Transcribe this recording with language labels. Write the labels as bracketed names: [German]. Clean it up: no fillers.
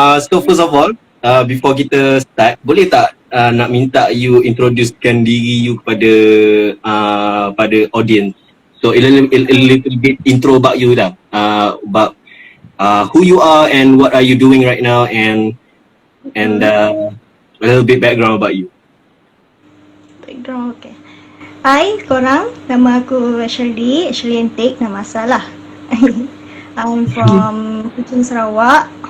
[English] So, first of all, before kita start, [Malay] boleh tak nak minta [English] you introducekan diri you pada audience? So, a little bit intro about you lah. About who you are and what are you doing right now, and a little bit background about you. Background, okay. [Malay] Hai korang, nama aku Shirley Entik, nama asal lah. [English] I'm from Kuching, Sarawak.